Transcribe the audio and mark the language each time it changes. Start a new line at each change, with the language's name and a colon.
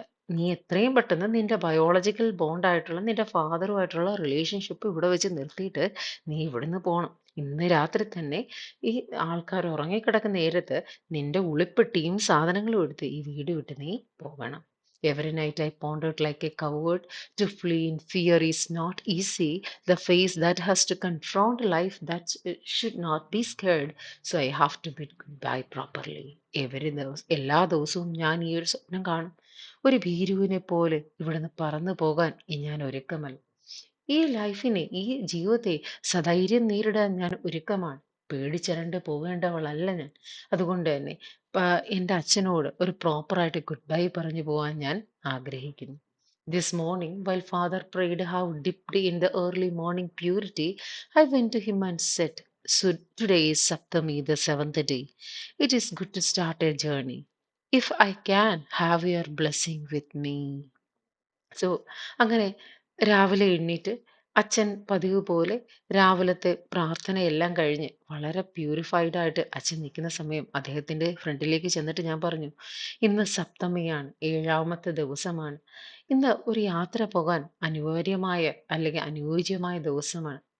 Malayalam: നീ എത്രയും പെട്ടെന്ന് നിന്റെ ബയോളജിക്കൽ ബോണ്ടായിട്ടുള്ള നിന്റെ ഫാദറുമായിട്ടുള്ള റിലേഷൻഷിപ്പ് ഇവിടെ വെച്ച് നിർത്തിയിട്ട് നീ ഇവിടുന്ന് പോകണം. ഇന്ന് രാത്രി തന്നെ ഈ ആൾക്കാർ ഉറങ്ങിക്കിടക്കുന്ന നേരത്ത് നിന്റെ ഉളിപ്പെട്ടിയും സാധനങ്ങളും എടുത്ത് ഈ വീട് വിട്ട് നീ പോകണം.
English: Every night I pondered like a coward. To flee in fear is not easy. The face that has to confront life that should not be scared. So I have to bid goodbye properly.
Malayalam: എല്ലാ ദിവസവും ഞാൻ ഈ ഒരു സ്വപ്നം കാണും. ഒരു ഭീരുവിനെ പോലെ ഇവിടുന്ന് പറന്നു പോകാൻ ഞാൻ ഒരുക്കമല്ല. ഈ ലൈഫിനെ, ഈ ജീവിതത്തെ സധൈര്യം നേരിടാൻ ഞാൻ ഒരുക്കമാണ്. പേടിച്ചരണ്ട് പോകേണ്ടവളല്ല ഞാൻ. അതുകൊണ്ട് തന്നെ എൻ്റെ അച്ഛനോട് ഒരു പ്രോപ്പറായിട്ട് ഗുഡ് ബൈ പറഞ്ഞു പോകാൻ ഞാൻ ആഗ്രഹിക്കുന്നു.
English: This morning, while father prayed how dipped in the early morning purity, I went to him and said, so today is Saptami, the 7th day. It is good to start a journey. If I can have your blessing with me.
Malayalam: So അങ്ങനെ രാവിലെ എണ്ണീറ്റ് അച്ഛൻ പതിവ് പോലെ രാവിലത്തെ പ്രാർത്ഥനയെല്ലാം കഴിഞ്ഞ് വളരെ purified ആയിട്ട് അച്ഛൻ നിൽക്കുന്ന സമയം അദ്ദേഹത്തിൻ്റെ ഫ്രണ്ടിലേക്ക് ചെന്നിട്ട് ഞാൻ പറഞ്ഞു, ഇന്ന് സപ്തമിയാണ്, 7ാമത്തെ ദിവസമാണ്. ഇന്ന് ഒരു യാത്ര പോകാൻ അനിവാര്യമായ അല്ലെങ്കിൽ അനുയോജ്യമായ ദിവസമാണ്.